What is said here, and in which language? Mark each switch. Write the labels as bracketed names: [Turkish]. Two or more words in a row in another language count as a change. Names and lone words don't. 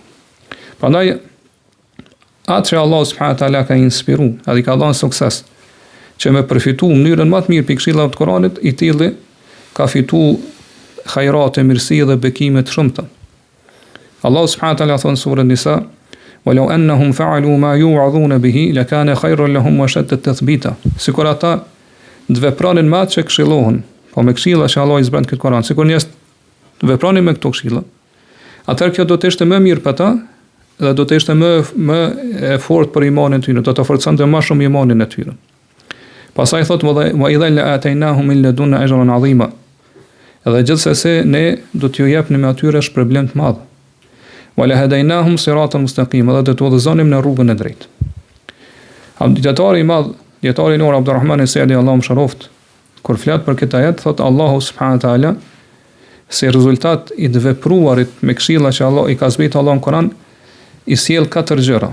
[Albanian] Prandaj atë që Allah [Arabic] سبحانه وتعالى [Albanian] ka inspiruar, edhe ka dhënë sukses që me përfitu në mënyrën më të mirë për këshillave të Kuranit, i tillë ka fituar hajrate, mirësi dhe bekime të shumta. [Arabic] الله سبحانه وتعالى [Albanian] thon surën [Arabic] Nisa: "ولو أنهم فعلوا ما يوعظون به لكان خيرا لهم وأشد تثبيتا." [Albanian] Sikur ata të vepronin me atë që këshillohen, po me këshilla që Allah i zbrat këtë Kur'an, sikur njerëz të vepronin me këto këshilla, atëherë kjo do të ishte më mirë për ta dhe do të ishte më e fortë për imanin e tyre, do të forconte më shumë imanin e tyre. Pastaj thot: [Arabic] "وإذا لآتيناهم من لدنا أجرا عظيما." [Albanian] Edhe gjithsesi ne do t'ju japnim atyre shpërblim të madh. [Arabic] "ولهديناهم صراطا مستقيما." [Albanian] Dhe do t'u udhëzonim në rrugën e drejtë. Djetari i madh, djetari i Nur Abdulrahman Saidi, Allahu mëshiroft, kur flet për këtë ajet, thot Allahu [Arabic] سبحانه وتعالى [Albanian] si rezultat i të vepruarit me këshilla që Allah i ka zbritur Allahu në Kur'an, i sjell 4 gjëra.